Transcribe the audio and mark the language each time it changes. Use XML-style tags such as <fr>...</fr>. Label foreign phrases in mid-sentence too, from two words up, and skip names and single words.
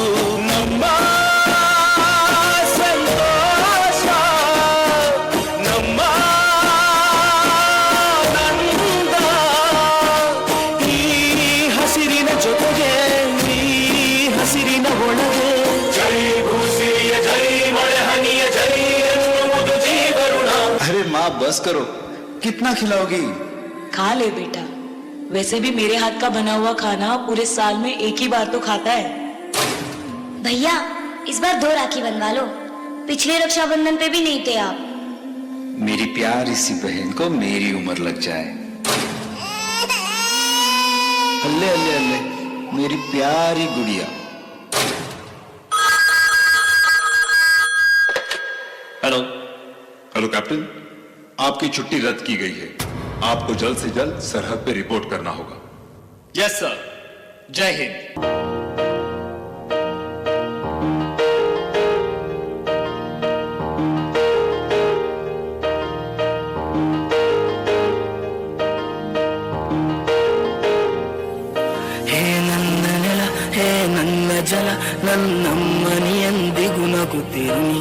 <kn>ನಮ್ಮ ಸಂತೋಷ ನಮ್ಮ ನಂದ, ಈ ಹಸಿರಿನ ಜೊತೆಗೆ ಈ ಹಸಿರಿನ ಒಳಗೆ. ಜೈ ಭೂಸಿರಿಯ ಜೈ ಮಳೆ ಹನಿಯ ಜೈ ಎನ್ನುವುದು ಜೀವರುಣ.</kn> <hi>अरे माँ बस करो, कितना खिलाओगी? खा ले बेटा, वैसे भी मेरे हाथ का बना हुआ खाना पूरे साल में एक ही बार तो खाता है। भैया इस बार 2 राखी बनवा लो, पिछले रक्षाबंधन पे भी नहीं थे आप। मेरी प्यारी सी बहन को मेरी उम्र लग जाए। अल्ले अल्ले अल्ले मेरी प्यारी गुड़िया।</hi> <en>Hello hello captain,</en> <hi>आपकी छुट्टी रद्द की गई है। आपको जल्द से जल्द सरहद पे रिपोर्ट करना होगा।</hi> <en>Yes sir,</en> <hi>जय हिंद।</hi> <kn>ಹೇ ನನ್ನ ನೆಲ, ಹೇ ನನ್ನ ಜಲ, ನನ್ನಮ್ಮನಿಯಂದಿಗೂ ನಗುತ್ತಿರುನಿ.</kn>